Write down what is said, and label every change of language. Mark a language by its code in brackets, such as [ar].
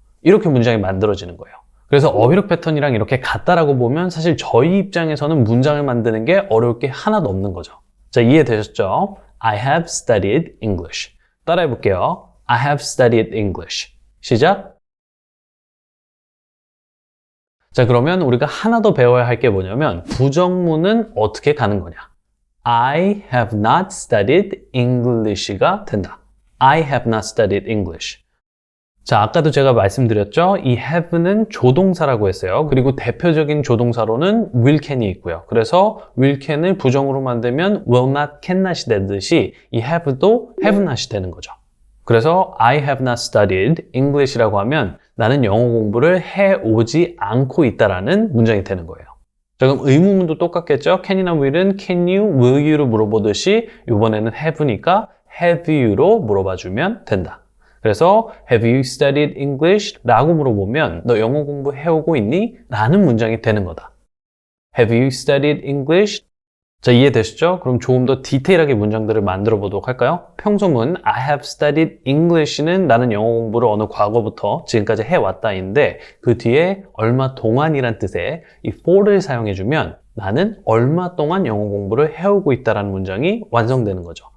[ko] 이렇게 문장이 만들어지는 거예요. 그래서 어휘력 패턴이랑 이렇게 같다라고 보면 사실 저희 입장에서는 문장을 만드는 게 어려울 게 하나도 없는 거죠. 자, 이해되셨죠? [en] I have studied English. [ko] 따라해 볼게요. [en] I have studied English. 시작. [ko] 자, 그러면 우리가 하나 더 배워야 할 게 뭐냐면 부정문은 어떻게 가는 거냐. [en] I have not studied English가 된다. I have not studied English. [ko] 자, 아까도 제가 말씀드렸죠? 이 have는 조동사라고 했어요. 그리고 대표적인 조동사로는 will can이 있고요. 그래서 will can을 부정으로 만들면 will not, can not이 되듯이 이 have도 have not이 되는 거죠. 그래서 [en] I have not studied English [ko] 라고 하면 나는 영어 공부를 해오지 않고 있다라는 문장이 되는 거예요. 자, 그럼 의문문도 똑같겠죠? can이나 will은 can you, will you로 물어보듯이 이번에는 have니까 have you로 물어봐주면 된다. [en] 그래서 have you studied English? [ko] 라고 물어보면 너 영어 공부 해오고 있니? 라는 문장이 되는 거다. [en] Have you studied English? [ko] 자, 이해되시죠? 그럼 조금 더 디테일하게 문장들을 만들어 보도록 할까요? 평소문 [en] I have studied English [ko] 는 나는 영어 공부를 어느 과거부터 지금까지 해왔다인데 그 뒤에 얼마 동안이란 뜻의 이 for를 사용해주면 나는 얼마 동안 영어 공부를 해오고 있다라는 문장이 완성되는 거죠.